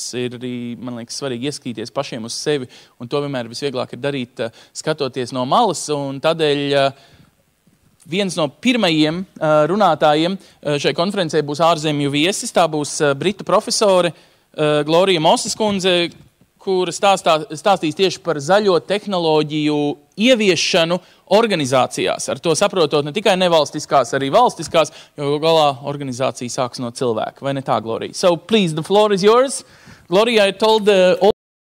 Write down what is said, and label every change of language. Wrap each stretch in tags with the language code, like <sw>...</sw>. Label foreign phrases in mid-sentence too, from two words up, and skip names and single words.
<lv>Ir arī, man liekas, svarīgi ieskatīties pašiem uz sevi, un to vienmēr visvieglāk ir darīt, skatoties no malas, un tādēļ viens no pirmajiem runātājiem šai konferencē būs ārzemju viesis, tā būs britu profesore Glorija Moses kundze, kura stāstīs tieši par zaļo tehnoloģiju ieviešanu organizācijās. Ar to saprotot ne tikai nevalstiskās, arī valstiskās, jo galā organizācija sāks no cilvēka. Vai ne tā, Glorija?</lv> <en>So, please, the floor is yours. Gloria, I told</en>